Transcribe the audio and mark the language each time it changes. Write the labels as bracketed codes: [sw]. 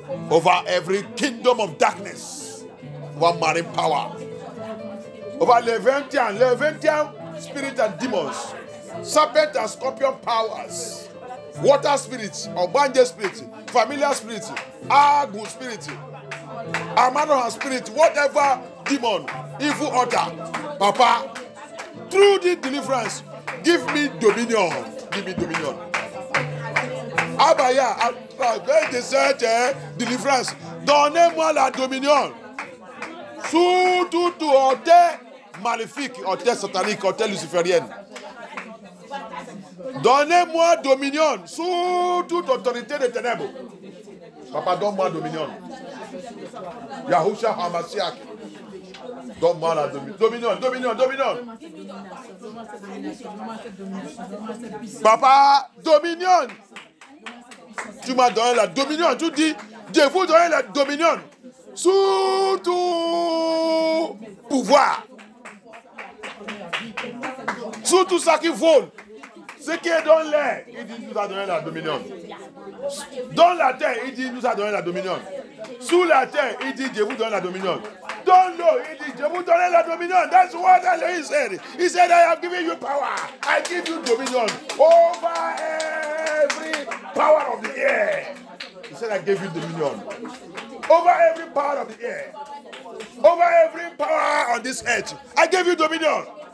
[en] over every kingdom of darkness, over marine power, over Levantine spirit and demons, serpent and scorpion powers, water spirits, Obanje spirit, familiar spirit, Agu spirit, Amanohan spirit, whatever demon, evil altar, Papa, through the deliverance, give me dominion. Give me dominion. [fr] Abaya, avec des délivrance, donnez-moi la dominion. Sous toute hauteur maléfique, hauteur satanique, hauteur luciférienne. Donnez-moi dominion sous toute autorité des ténèbres. Papa, donne-moi dominion. Yahusha Hamasiak. Donne-moi la dominion. Dominion, dominion, dominion. Papa, dominion. Tu m'as donné la dominion. Tu dis, Dieu vous donne la dominion. Sous tout pouvoir sur tout ça qui vole. Ce qui est dans l'air, il dit, il nous a donné la dominion. Dans la terre, il dit, il nous a donné la dominion. Sous la terre, il dit, je vous donne la dominion. Dans l'eau, il dit, je vous donne la dominion. [en] That's what he said. He said, I have given you power. I give you dominion over every power of the air. He said, I gave you dominion over every power of the air. Over every power on this earth. I gave you dominion.